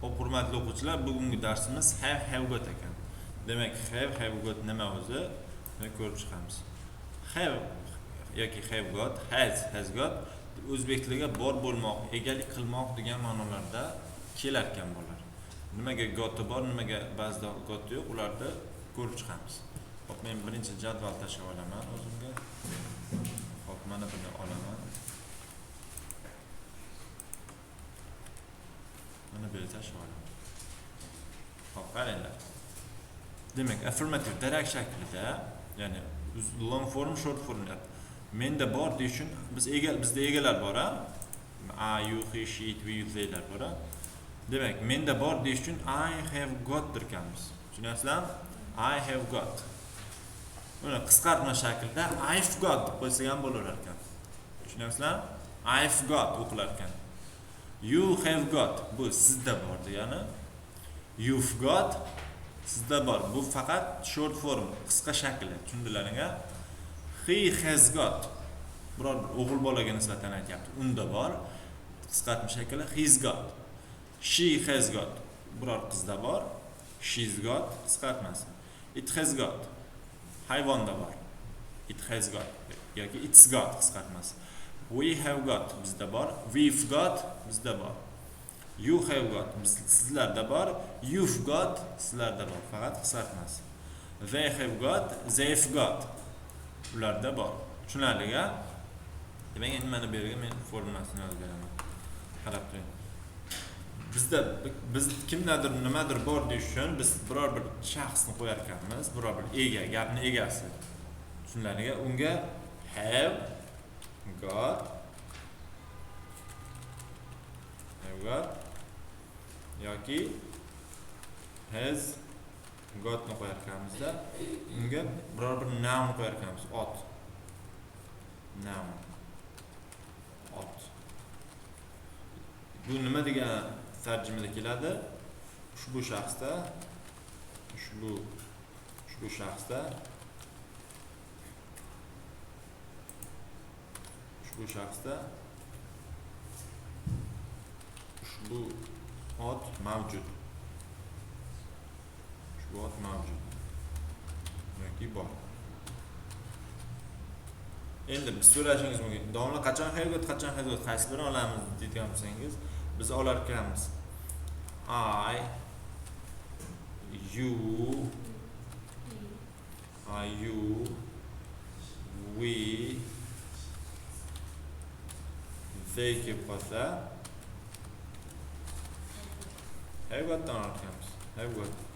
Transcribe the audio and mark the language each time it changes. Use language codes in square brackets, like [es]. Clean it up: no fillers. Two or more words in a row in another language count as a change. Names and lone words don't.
[uz] Hurmatli o'quvchilar, bugungi darsimiz [en] have got [uz] ekan. Demak, [en] have got [uz] nima o'zi? Ko'rib chiqamiz. Have yoki [en] have got, has got [uz] o'zbek tiliga bor bo'lmoq, egalik qilmoq degan ma'nolarda kelar ekan bo'lar. Nimaga got'i bor, nimaga ba'zida got'i yo'q, ularni ko'rib chiqamiz. Xo'p, men birinchi jadval tashlab olaman o'zimga. Xo'p, mana buni olaman. Mana bu yerda tashladim. Xo'p, qaranglar. Demak, affirmative darak shaklida, ya'ni [en] long form, short form. [uz] Menda bor deyish uchun bizda egalar bor, [en] I, you, he, she, it, we, [uz] theylar bor. Demak, menda bor deyish uchun [en] I have got [uz] derkanmiz. Tushunasizlarmi? [en] I have got. [uz] Buni qisqartma shaklida [en] I've got [uz] deb qo'ysak ham bo'lar ekan. Tushunasizlarmi? [en] I've got [uz] o'qilar ekan. [en] You have got [uz] bu sizda bor degani. [en] You've got [uz] sizda bor. Bu faqat [en] short form, [uz] qisqa shakli. Tushundilaringmi? [en] He has got [uz] biror o'g'il bolaga nisbatan aytyapti. Unda bor. Qisqartma shakli [en] he's got. She has got [uz] biror qizda bor. [en] She's got qisqartmasi. It has got [uz] hayvonda bor. [en] It has got yoki it's got qisqartmasi. We have got [uz] bizda bor. [en] We've got [uz] bizda bor. [en] You have got [uz] sizlarda bor. [en] You've got [uz] sizlarda bor. Faqat qisqartmasi. [en] They have got, they've got [uz] ularda bor. Tushunarli-a? Demak, endi mana bu yerga men formulasini yozib beraman. Qarab turing. Biz kimdadir nimadir bor deyish uchun biz biror bir shaxsni qo'yar ekanmiz, biror bir ega, gapni egasi. Tushunarli-a? Unga [en] have got [uz] yoki [en] has got [uz] ni qo'yar ekanmizda, unga biror bir noun qo'yar ekanmiz. Ot. Noun. Ot. Bu nima degan tarjimada keladi? Ushbu shaxsda ushbu ot mavjud. Ushbu ot mavjud. Yoki bor. Endi biz so'rashingiz mumkin. Davomli qachon [en] have got, [uz] qachon [en] has got [uz] qaysi birini olamiz deydigan bo'lsangiz, biz olar ekanmiz. [en] I, you, we, they [uz] kelib qolsa [en] have gotdan [uz] olar ekanmiz. [en] Have got.